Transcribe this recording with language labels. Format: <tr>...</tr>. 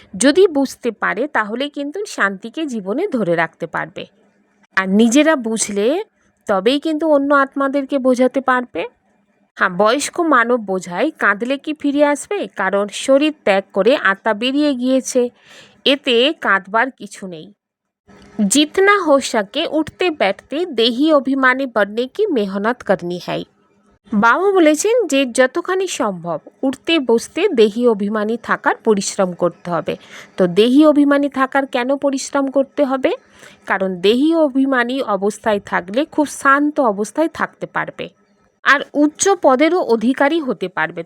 <bn>যদি বুঝতে পারে তাহলে কিন্তু শান্তিকে জীবনে ধরে রাখতে পারবে, আর নিজেরা বুঝলে তবেই কিন্তু অন্য আত্মাদেরকে বোঝাতে পারবে। হ্যাঁ, বয়স্ক মানব বোঝায় কাঁদলে কি ফিরে আসবে, কারণ শরীর ত্যাগ করে আত্মা বেরিয়ে গিয়েছে, এতে কাঁদবার কিছু নেই।</bn> <hi>जितना हो सके उठते बैठते देही অভিমানী बनने की मेहनत करनी है।</hi> <bn>বাবা বলেছেন যে যতখানি সম্ভব উঠতে বসতে দেহি অভিমানী থাকার পরিশ্রম করতে হবে। তো দেহি অভিমানী থাকার কেন পরিশ্রম করতে হবে? কারণ দেহি অভিমানী অবস্থায় থাকলে খুব শান্ত অবস্থায় থাকতে পারবে, আর উচ্চ পদেরও অধিকারী হতে পারবে।</bn>